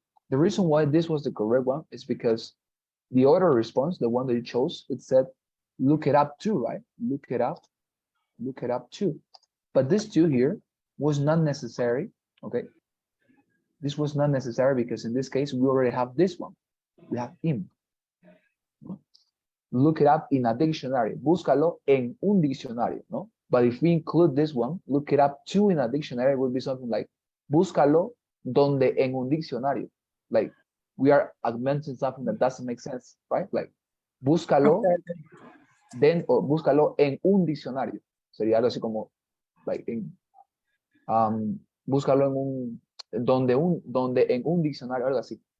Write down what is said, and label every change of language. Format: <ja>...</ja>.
<en>The reason why this was the correct one is because the other response, the one that you chose, it said, look it up too, right? Look it up too. But this two here was not necessary, okay? This was not necessary because in this case, we already have this one. We have him. Look it up in a dictionary.</en> <es>Búscalo en un diccionario, no?</es> <en>But if we include this one, look it up too in a dictionary, it would be something like,</en> <es>búscalo donde en un diccionario.</es> <en>Like, we are augmenting something that doesn't make sense, right? Like, búscalo, then, or</en> <es>búscalo en un diccionario. Sería algo así como, like, búscalo en un, donde en un diccionario, algo así.</es>